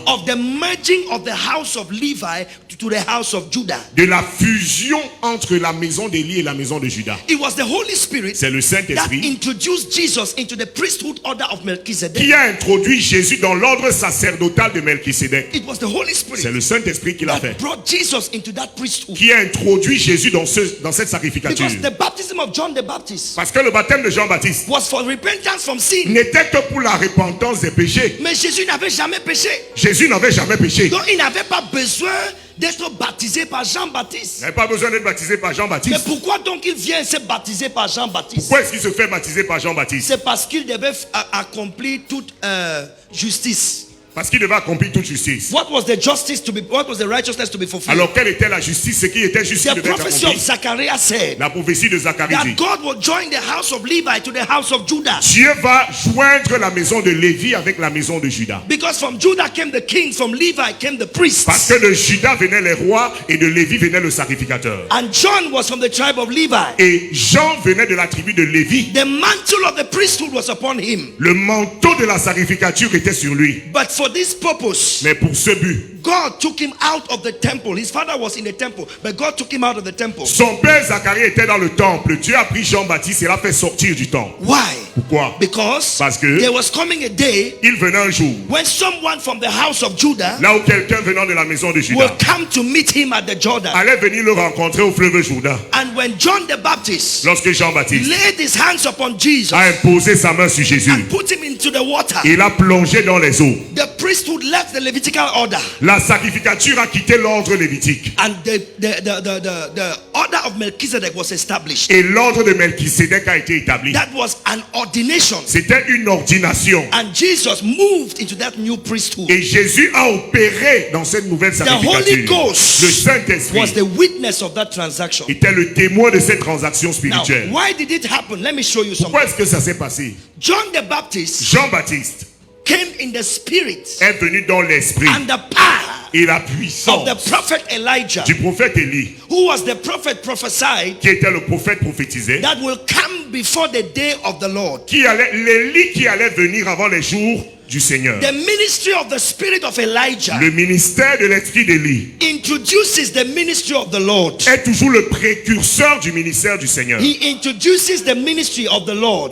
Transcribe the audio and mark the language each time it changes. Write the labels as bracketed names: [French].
[English] of the merging of the house of Levi to the house of Judah. [French] de la fusion entre la maison d'Élie et la maison de Juda. [English] It was the Holy Spirit [French] C'est le [English] that [French] Saint-Esprit [English] introduced Jesus into the priesthood order of Melchizedek. [French] qui a introduit Jésus dans l'ordre sacerdotal de Melchisédek. [English] It was the Holy [French] C'est [English] Spirit [French] le Saint-Esprit qui l'a [English] that [French] fait. [English] brought Jesus into that priesthood. [French] Qui a introduit Jésus dans cette sacrificature. [English] Because the baptism of John the Baptist [French] Parce que le baptême de Jean-Baptiste [English] was for repentance from sin. [French] n'était que pour la repentance des péchés. Mais Jésus n'avait jamais péché. Jésus n'avait jamais péché. Donc il n'avait pas besoin d'être baptisé par Jean-Baptiste. Il n'avait pas besoin d'être baptisé par Mais Jean-Baptiste. pourquoi donc il vient se baptiser par Jean-Baptiste? Pourquoi est-ce qu'il se fait baptiser par Jean-Baptiste? C'est parce qu'il devait accomplir toute justice. Parce qu'il devait accomplir toute justice. [English] What was the righteousness to be fulfilled? [French] Alors quelle était la justice? Ce qui était juste qui [English] The [French] devait être [English] prophecy of [French] accompli. [English] Zachariah said [French] La prophétie de Zacharie [English] that [French] dit [English] God will join the house of Levi to the house of Judah. [French] Dieu va joindre la maison de Lévi avec la maison de Juda. [English] Because from Judah came the kings, from Levi came the [French] Parce [English] priests. [French] que de Juda venaient les rois et de Lévi venait le sacrificateur. [English] And John was from the tribe of Levi. [French] Et Jean venait de la tribu de Lévi. [English] The mantle of the priesthood was upon him. [French] Le manteau de la sacrificature était sur lui. [English] But for this purpose, [French] Mais pour ce but, [English] God took him out of the temple. His father was in the temple, but God took him out of the temple. [French] son père Zacharie était dans le temple. Dieu a pris Jean-Baptiste et l'a fait sortir du temple. [English] Why? [French] Pourquoi? [English] Because [French] Parce que [English] there was coming a day [French] il venait un jour, [English] when someone from the house of Judah [French] là où quelqu'un venant de la maison de [English] will [French] Juda [English] come to meet him at the Jordan. [French] allait venir le rencontrer au fleuve Jourdain. [English] And when John the Baptist [French] Lorsque Jean-Baptiste [English] laid his hands upon Jesus [French] a imposé sa main sur Jésus, [English] and put him into the water, [French] il a plongé dans les eaux. [English] the priesthood left the Levitical order. [French] La sacrificature a quitté l'ordre lévitique. [English] And the order of Melchizedek was established. [French] Et l'ordre de Melchisédek a été établi. [English] That was an ordination. [French] C'était une ordination. [English] And Jesus moved into that new priesthood. [French] Et Jésus a opéré dans cette nouvelle [English] The Holy [French] sacrificature. [English] Ghost [French] Le Saint-Esprit [English] was the witness of that transaction. [French] était le témoin de cette transaction [English] Now, [French] spirituelle. [English] why did it happen? Let me show you something. [French] Pourquoi est-ce que ça s'est passé? [English] John the Baptist [French] Jean-Baptiste [English] came in the spirit [French] est venu dans l'esprit [English] and the power [French] et la [English] of [French] puissance [English] the prophet Elijah, [French] du prophète Élie, [English] who was the prophet prophesied [French] qui était le prophète prophétisé, [English] that will come before the day of the Lord. [French] l'Élie qui allait venir avant les jours du Seigneur. [English] The ministry of the spirit of Elijah [French] Le ministère de l'esprit d'Élie [English] introduces the ministry of the Lord. [French] est toujours le précurseur du ministère du Seigneur. [English] He introduces the ministry of the Lord.